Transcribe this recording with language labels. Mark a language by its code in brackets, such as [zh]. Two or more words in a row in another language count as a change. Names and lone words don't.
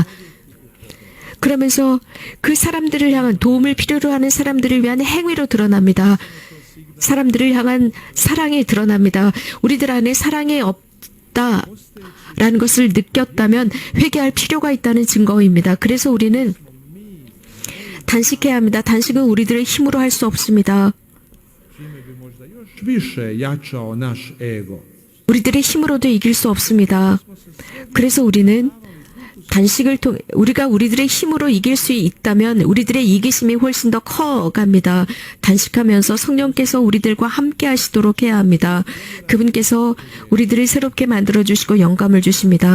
[ko] 그러면서 그 사람들을 향한 도움을 필요로 하는 사람들을 위한 행위로 드러납니다. 사람들을 향한 사랑이 드러납니다. 우리들 안에 사랑이 없다라는 것을 느꼈다면 회개할 필요가 있다는 증거입니다. 그래서 우리는 단식해야 합니다. 단식은 우리들의 힘으로 할 수 없습니다. [hr] još više jačao naš ego. [ko] 우리들의 힘으로도 이길 수 없습니다. 그래서 우리는 단식을 통해 우리가 우리들의 힘으로 이길 수 있다면 우리들의 이기심이 훨씬 더 커갑니다. 단식하면서 성령께서 우리들과 함께 하시도록 해야 합니다. 그분께서 우리들을 새롭게 만들어 주시고 영감을 주십니다.